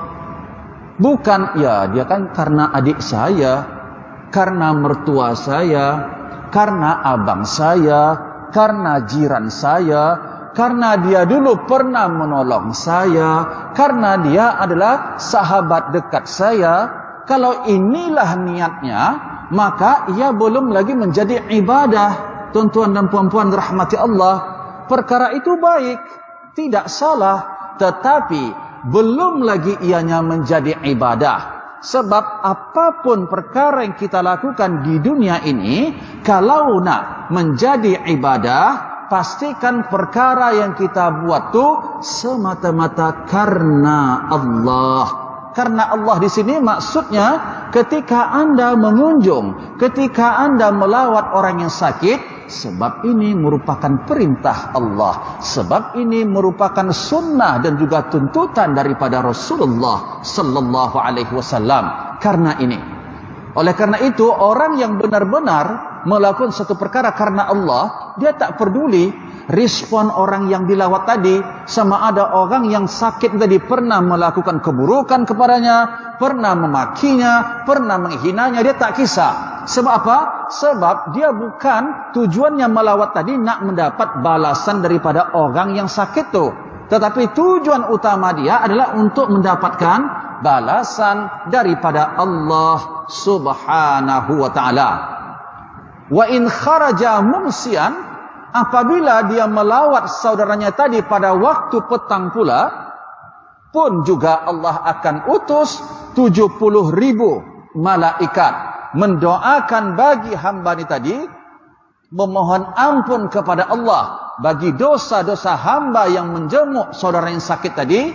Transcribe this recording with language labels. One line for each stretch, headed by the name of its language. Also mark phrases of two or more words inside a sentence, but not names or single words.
Malay: Bukan, ya dia kan karena adik saya, karena mertua saya, karena abang saya, karena jiran saya, karena dia dulu pernah menolong saya, karena dia adalah sahabat dekat saya. Kalau inilah niatnya, maka ia belum lagi menjadi ibadah. Tuan-tuan dan puan-puan rahmati Allah, perkara itu baik, tidak salah, tetapi belum lagi ianya menjadi ibadah. Sebab apapun perkara yang kita lakukan di dunia ini, kalau nak menjadi ibadah, pastikan perkara yang kita buat tu semata-mata karena Allah. Karena Allah di sini maksudnya ketika Anda mengunjung, ketika Anda melawat orang yang sakit, sebab ini merupakan perintah Allah, sebab ini merupakan sunnah dan juga tuntutan daripada Rasulullah
Arabic: صلى الله عليه وسلم.
Malay: Karena ini, oleh karena itu orang yang benar-benar melakukan satu perkara karena Allah, dia tak peduli respon orang yang dilawat tadi, sama ada orang yang sakit tadi pernah melakukan keburukan kepadanya, pernah memakinya, pernah menghinanya, dia tak kisah. Sebab apa? Sebab dia bukan tujuannya melawat tadi nak mendapat balasan daripada orang yang sakit tu, tetapi tujuan utama dia adalah untuk mendapatkan balasan daripada Allah
Arabic: سبحانه وتعالى. وإن خرج ممسيا,
Malay: apabila dia melawat saudaranya tadi pada waktu petang pula, pun juga Allah akan utus 70,000 malaikat mendoakan bagi hamba ini tadi, memohon ampun kepada Allah bagi dosa-dosa hamba yang menjenguk saudara yang sakit tadi.